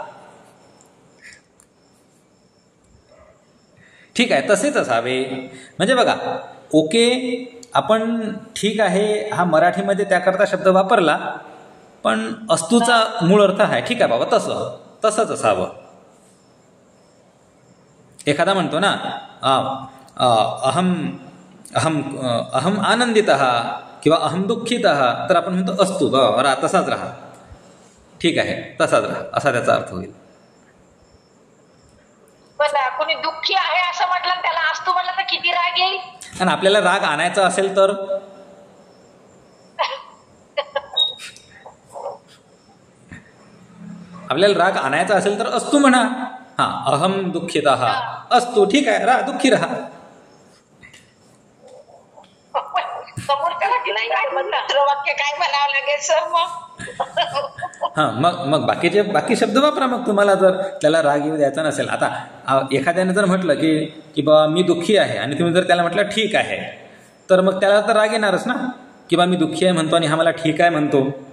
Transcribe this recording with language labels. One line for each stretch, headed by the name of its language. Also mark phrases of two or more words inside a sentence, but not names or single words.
Marathi: ठीक आहे, तसेच असावे. म्हणजे बघा, ओके आपण ठीक आहे हा मराठीमध्ये त्याकरता शब्द वापरला, पण अस्तूचा मूळ अर्थ आहे ठीक आहे बाबा तसंच असावं. एखादा म्हणतो ना
Sanskrit: अहम आनंदितः
Marathi: किंवा
Sanskrit: अहम दुःखितः,
Marathi: तर आपण म्हणतो अस्तु बाबा तसाच राहा, ठीक आहे तसाच राहा, असा त्याचा अर्थ होईल. कोणी दुःखी आहे असं म्हटलं त्याला अस्तु म्हटलं तर किती राग येईल. आणि आपल्याला राग आणायचा असेल तर अस्तु म्हणा. हा,
Sanskrit: अहम दुःखितः अस्तु,
Marathi: ठीक आहे राहा, दुःखी राहा. वाक्य काय म्हणावं लागेल सर मग. हा, मग बाकी शब्द वापरा. मग तुम्हाला जर त्याला राग येऊ द्यायचा नसेल, आता एखाद्याने जर म्हटलं की बा मी दुःखी आहे आणि तुम्ही जर त्याला म्हटलं ठीक आहे, तर मग त्याला तर राग येणारच ना, की बा मी दुःखी आहे म्हणतो आणि हा मला ठीक आहे म्हणतो.